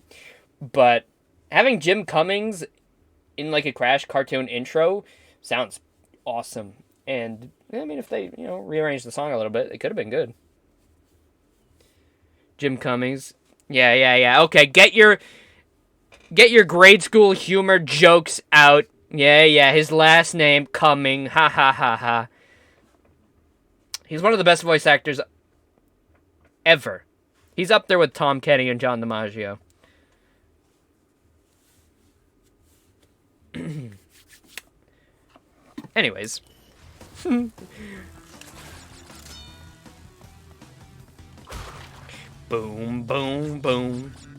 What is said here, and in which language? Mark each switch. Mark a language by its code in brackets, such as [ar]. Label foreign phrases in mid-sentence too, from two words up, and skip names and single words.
[en] But having Jim Cummings in like a Crash cartoon intro sounds awesome. And, I mean, if they, rearranged the song a little bit, it could have been good. Jim Cummings. Yeah. Okay, get your grade school humor jokes out. Yeah, his last name, Cumming. Ha ha ha ha. He's one of the best voice actors ever. He's up there with Tom Kenny and John DiMaggio. Anyways. Boom, boom, boom.